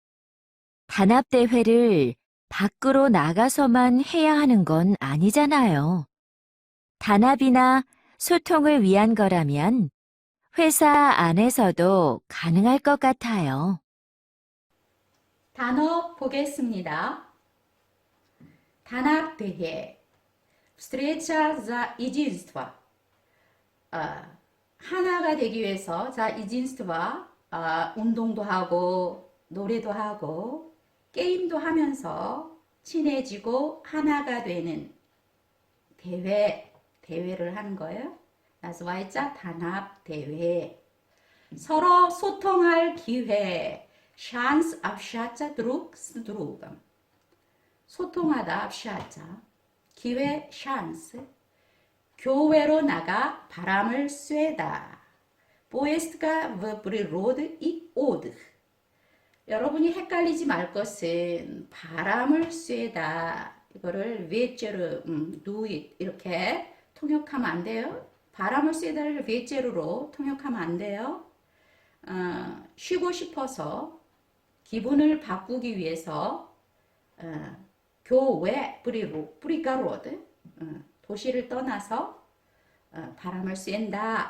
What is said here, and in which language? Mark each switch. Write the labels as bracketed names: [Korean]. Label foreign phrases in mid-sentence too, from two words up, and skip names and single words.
[Korean] 단합대회를 밖으로 나가서만 해야 하는 건 아니잖아요. 단합이나 소통을 위한 거라면 회사 안에서도 가능할 것 같아요. 단어 보겠습니다. 단합대회. [Russian] Встреча за единство. [Korean] 하나가 되기 위해서 единство, 운동도 하고 노래도 하고 게임도 하면서 친해지고 하나가 되는 대회를 하는 거예요. называется 단합대회. 서로 소통할 기회. [Russian] Шанс общаться друг с другом. [Korean] 소통하다 общаться. 기회 шанс. 교외로 나가 바람을 쐬다. [Russian] Поездка в природу и отдых. [Korean] 여러분이 헷갈리지 말 것은 바람을 쐬다. 이거를 ветер, [English] do it [Korean] 이렇게 통역하면 안 돼요. 바람을 쐬다를 ветер로 통역하면 안 돼요. 쉬고 싶어서 기분을 바꾸기 위해서 교외 브리가로드 도시를 떠나서 바람을 쐰다.